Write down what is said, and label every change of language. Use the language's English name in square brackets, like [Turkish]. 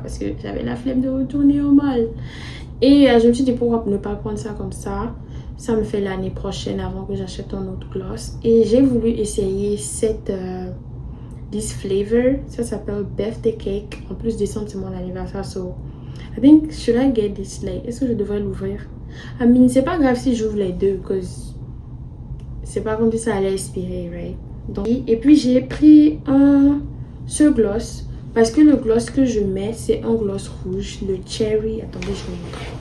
[French] Parce que j'avais la flemme de retourner au mall. Et je me suis dit, pourquoi ne pas prendre ça comme ça? Ça me fait l'année prochaine avant que j'achète un autre gloss. Et j'ai voulu essayer [English] this flavor. [French] Ça s'appelle Birthday Cake. En plus, décembre, c'est mon anniversaire. [English] So, I think, should I get this? Like, [French] est-ce que je devrais l'ouvrir? [English] I mean, [French] c'est pas grave si j'ouvre les deux. Parce que c'est pas comme si ça allait expirer, [English] right? [French] Donc, et puis, j'ai pris ce gloss. Parce que le gloss que je mets, c'est un gloss rouge. Le Cherry. Attendez, je vous montre.